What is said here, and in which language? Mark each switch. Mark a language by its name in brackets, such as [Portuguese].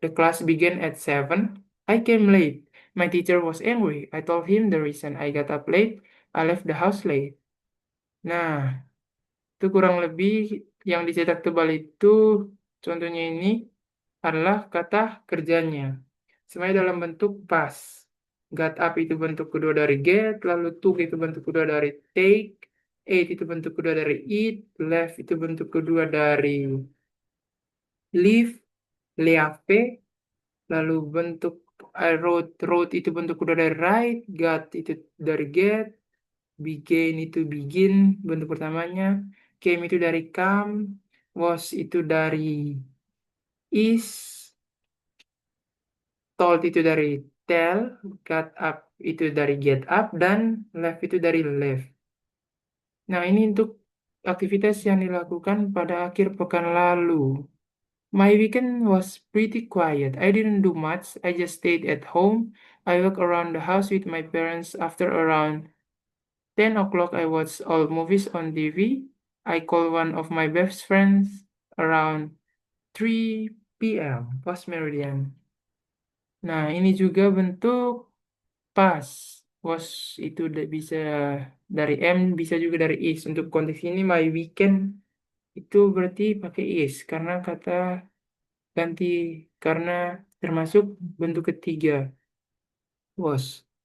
[English] The class began at 7. I came late. My teacher was angry. I told him the reason I got up late. I left the house late. [Indonesian] Nah, itu kurang lebih yang dicetak tebal itu contohnya ini adalah kata kerjanya. Semuanya dalam bentuk past. Got up itu bentuk kedua dari get, lalu took itu bentuk kedua dari take, Ate itu bentuk kedua dari eat, left itu bentuk kedua dari live, leave, lalu bentuk wrote itu bentuk kedua dari write, got itu dari get, begin itu begin bentuk pertamanya, came itu dari come, was itu dari is, told itu dari tell, got up itu dari get up, dan left itu dari left. Nah, ini untuk aktivitas yang dilakukan pada akhir pekan lalu. [English] My weekend was pretty quiet. I didn't do much. I just stayed at home. I walked around the house with my parents. After around 10 o'clock, I watched all movies on TV. I called one of my best friends around 3 p.m. [Indonesian] post meridian. Nah, ini juga bentuk pas. Was itu bisa dari M, bisa juga dari is. Untuk konteks ini, [English] my weekend [Indonesian] itu berarti pakai is karena kata ganti karena termasuk bentuk ketiga was.